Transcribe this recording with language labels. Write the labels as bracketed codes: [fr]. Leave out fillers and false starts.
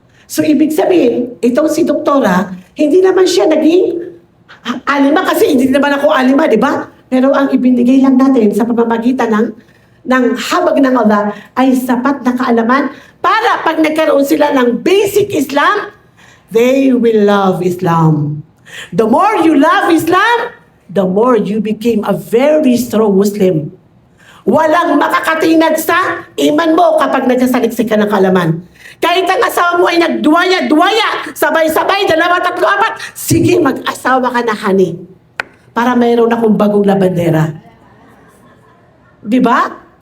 [tl] So, ibig sabihin, itong si doktora, hindi naman siya naging alima kasi hindi naman ako alima, di ba? Pero ang ibinigay lang natin sa pamamagitan ng habag ng Allah ay sapat na kaalaman para pag nagkaroon sila ng basic Islam, [en] they will love Islam. The more you love Islam, the more you became a very strong Muslim. [tl] Walang makakatinag sa iman mo kapag nagsasaliksik ka ng kaalaman. Kahit ang asawa mo ay nagduwaya-duwaya, sabay-sabay, 2, 3, 4, sige, mag-asawa ka na, honey. Para mayroon akong bagong labandera. Diba?